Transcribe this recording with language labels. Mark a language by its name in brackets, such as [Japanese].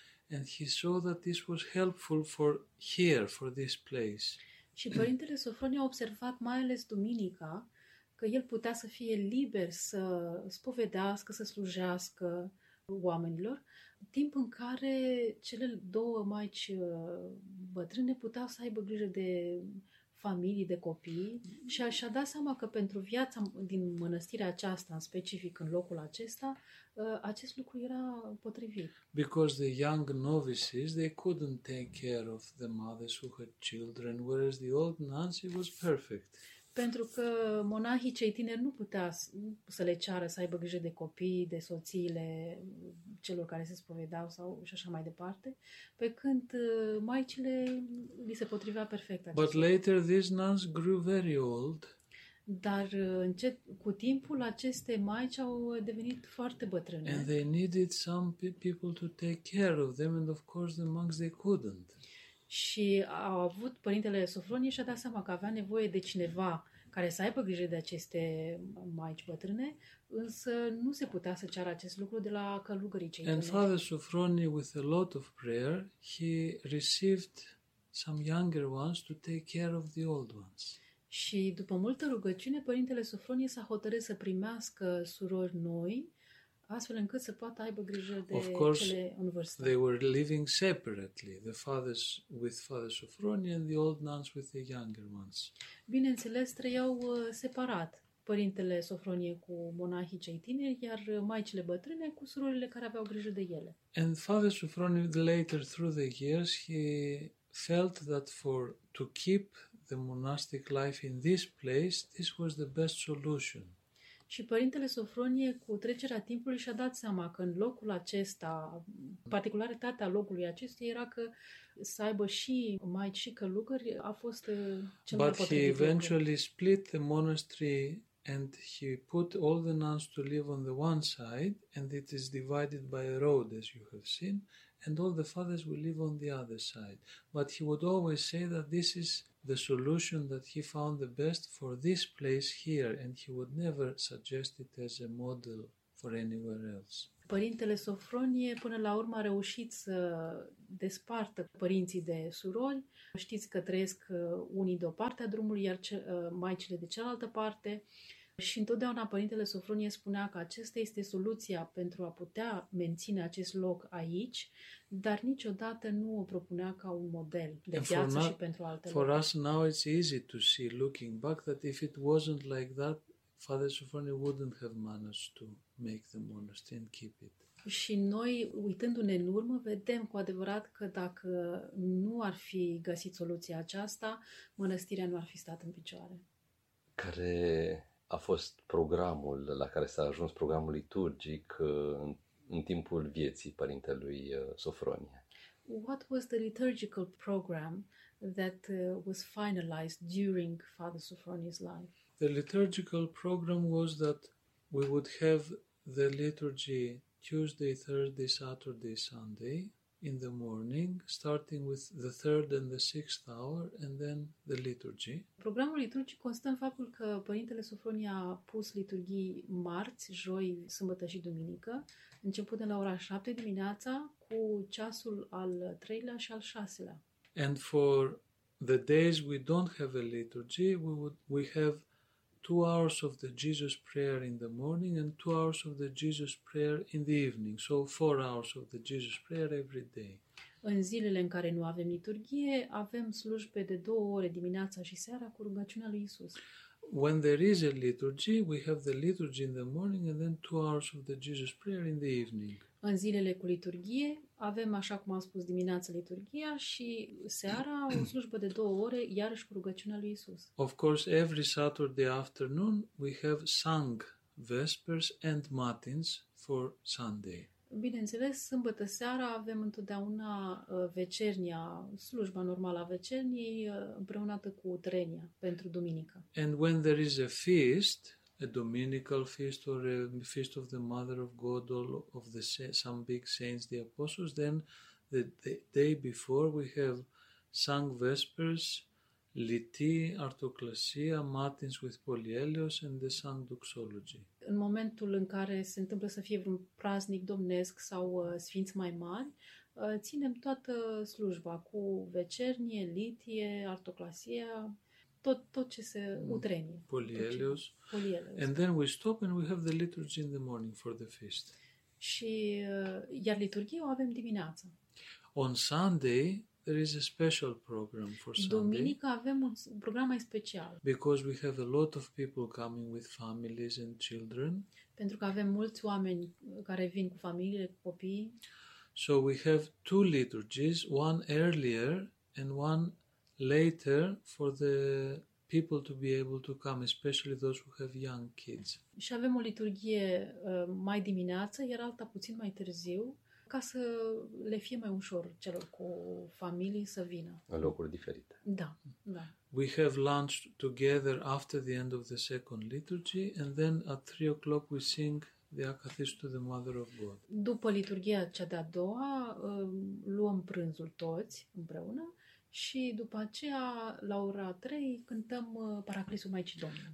[English] And he saw that this was helpful for here, for this place. [Romanian] Și Părintele Sofronie a observat mai ales duminica, că el putea să fie liber să spovedească, să slujească oamenilor, timp în care cele 2 maici bătrâne puteau să aibă grijă de familii, de copii și și-a dat seama că pentru viața din mănăstirea aceasta, în specific în locul acesta, acest lucru era potrivit. [English] Because the young novices, they couldn't take care of the mothers who had children, whereas the old nuns, it was perfect. [Romanian] Pentru că monahii cei tineri nu putea să le ceară să aibă grijă de copii, de soțiile celor care se spovedau sau și așa mai departe, pe când maicile li se potrivea perfect. [English] But later these nuns grew very old. [Romanian] Dar încet, cu timpul aceste maici au devenit foarte bătrâne. [English] And they needed some people to take care of them and of course the monks they couldn't. [Romanian] Și au avut părintele Sofronie și a dat seama că avea nevoie de cineva care să aibă grijă de aceste maici bătrâne, însă nu se putea să ceară acest lucru de la călugării cei. [English] And Father Sofronie, with a lot of prayer, he received some younger ones to take care of the old ones. [Romanian] Și după multă rugăciune, părintele Sofronie s-a hotărât să primească surori noi, astfel încât să poată aibă grijă de cele în vârstă. [English] They were living separately, the fathers with Father Sofronie and the old nuns with the younger ones. [Romanian] Bineînțeles, trăiau separat, părintele Sofronie cu monahii cei tineri, iar maicile bătrâne cu surorile care aveau grijă de ele. [English] And Father Sofronie later through the years he felt that for to keep the monastic life in this place, this was the best solution. [Romanian] Și părintele Sofronie, cu trecerea timpului, și-a dat seama că în locul acesta, particularitatea locului acestui era că să aibă și maici și călugări, a fost cel [English] But [Romanian] mai potrivit. [English] But he eventually split the monastery and he put all the nuns to live on the one side and it is divided by a road, as you have seen, and all the fathers will live on the other side. But he would always say that this is the solution that he found the best for this place here, and he would never suggest it as a model for anywhere else. [Romanian] Părintele Sofronie până la urmă a reușit să despartă părinții de surori. Știți că trăiesc unii de o parte a drumului, iar maicile de cealaltă parte. Și întotdeauna părintele Sofronie spunea că acesta este soluția pentru a putea menține acest loc aici, dar niciodată nu o propunea ca un model de viață și pentru alte lucruri. [English] For us now it's easy to see looking back that if it wasn't like that, Father Sofronie wouldn't have managed to make the monastery and keep it. [Romanian] Și noi, uitându-ne în urmă, vedem cu adevărat că dacă nu ar fi găsit soluția aceasta, mănăstirea nu ar fi stat în picioare. Care a fost programul la care s-a ajuns, programul liturgic în timpul vieții părintelui Sofronie? [English] What was the liturgical program that was finalized during Father Sofronie's life? The liturgical program was that we would have the liturgy Tuesday, Thursday, Saturday, Sunday in the morning, starting with the third and the sixth hour, and then the liturgy. [Romanian] Programul liturgic constă în faptul că părintele Sofronie a pus liturghii marți, joi, sâmbătă și duminică, începând la ora 7 dimineața, cu ceasul al treilea și al șaselea. [English] And for the days we don't have a liturgy, we have 2 hours of the Jesus prayer in the morning and 2 hours of the Jesus prayer in the evening. So 4 hours of the Jesus prayer every day. [Romanian] În zilele în care nu avem liturghie, avem slujbe de 2 ore dimineața și seara cu rugăciunea lui Isus. [English] When there is a liturgy, we have the liturgy in the morning and then 2 hours of the Jesus prayer in the evening. [Romanian] În zilele cu liturghie, avem, așa cum am spus, dimineața liturghia și seara o slujbă de 2 ore, iarăși cu rugăciunea lui Isus. [English] Of course, every Saturday afternoon, we have sung vespers and matins for Sunday. [Romanian] Bineînțeles, sâmbătă seara avem întotdeauna vecernia, slujba normală a vecerniei, împreunată cu trenia pentru duminică. [English] And when there is a feast, a dominical feast or a feast of the Mother of God or of the some big saints, the apostles, then the day before we have sung vespers, liti, artoclasia, matins with polyelios and the sung doxology. [Romanian] În momentul în care se întâmplă să fie vreun praznic domnesc sau sfinți mai mari, ținem toată slujba cu vecernie, litie, artoclasia, tot ce se utrenie. Polyelios. [English] And then we stop and we have the liturgy in the morning for the feast. [Romanian] Și iar liturghia o avem dimineața. [English] On Sunday There is a special program for Sunday. [Romanian] Duminică avem un program mai special. [English] Because we have a lot of people coming with families and children. [Romanian] Pentru că avem mulți oameni care vin cu familiile, cu copii. [English] So we have two liturgies, one earlier and one later for the people to be able to come, especially those who have young kids. [Romanian] Și avem o liturghie mai dimineață, iar alta puțin mai târziu, ca să le fie mai ușor celor cu familii să vină. În locuri diferite. Da, da. [English] We have lunch together after the end of the second liturgy and then at 3 o'clock we sing the Akathistu, the Mother of God. [Romanian] După liturghia cea de-a doua, luăm prânzul toți împreună și după aceea, la ora 3, cântăm Paraclisul Maicii Domnului.